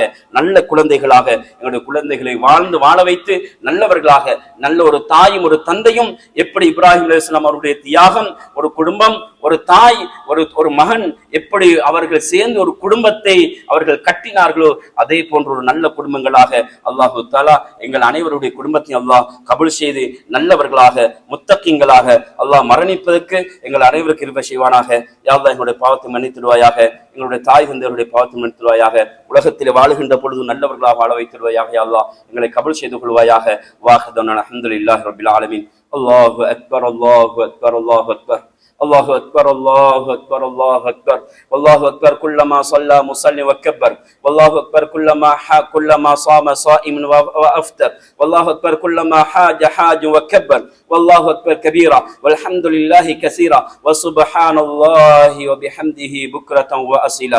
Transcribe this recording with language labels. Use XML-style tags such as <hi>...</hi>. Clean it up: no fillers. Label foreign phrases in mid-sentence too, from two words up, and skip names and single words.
<ta>நல்ல குழந்தைகளாக எங்களுடைய குழந்தைகளை வாழ வைத்து நல்லவர்களாக, நல்ல ஒரு தாயும் ஒரு தந்தையும் எப்படி இப்ராஹிம் அலைஹிஸ்ஸலாம் அவருடைய தியாகம், ஒரு குடும்பம், ஒரு தாய், ஒரு மகன் எப்படி அவர்கள் சேர்ந்து ஒரு குடும்பத்தை அவர்கள் கட்டினார்களோ அதே போன்ற ஒரு நல்ல குடும்பங்களாக</ta> <ar>الله تعالى</ar> <ta>எங்கள் அனைவருடைய குடும்பத்தையும் அல்லாஹ் கபூல் செய்து நல்லவர்களாக முத்தகீன்களாக அல்லாஹ் மரணிப்பதற்கு எங்கள் அனைவருக்கு கிருபை செய்வானாக. யா அல்லாஹ் எங்களுடைய பாவத்தை மன்னித்திடுவாயாக, எங்களுடைய தாய் தந்தையருடைய பாவத்தை மன்னித்திடுவாயாக, உலகத்தில் வாழுகின்ற பொழுது நல்லவர்களாக வாழ வைத்திடுவாயாக. யா அல்லாஹ் எங்களை கபூல் செய்து கொள்வாயாக.</ta> <ar>واحدا الحمد لله رب العالمين. الله أكبر، الله أكبر، الله أكبر, الله أكبر، الله أكبر، الله أكبر، والله أكبر كلما صلى مصلي وكبر، والله أكبر كلما صام صائم وأفطر، والله أكبر كلما حاج حاج وكبر، والله أكبر كبيرا والحمد لله كثيرا وسبحان الله وبحمده بكرة وأصيلا.</ar>